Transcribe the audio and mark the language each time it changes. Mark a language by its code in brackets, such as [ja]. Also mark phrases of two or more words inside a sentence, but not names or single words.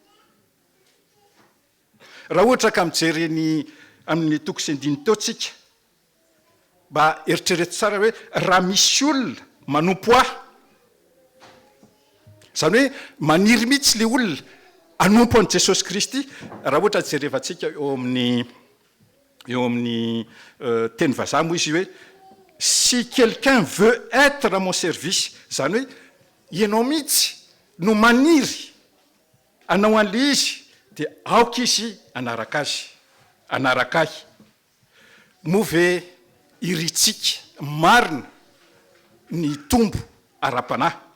[mg] Raha ohatra ka mijery amin'ny toko sy andininy teo tsika, mba eritrereto tsara hoe raha misy olona manompo ahy, zany hoe maniry mihitsy le olona anompo an' Jesosy Kristy. Raha ohatra jerevantsika eo amin'ny teny vazaha moa izy hoe [fr] si quelqu'un veut être à mon service, [mg] zany hoe ianao mihitsy no maniry anao an'le izy dia aoka izy anaraka azy, anaraka ahy. Moa ve iritsika marina ny tombo ara-panahy.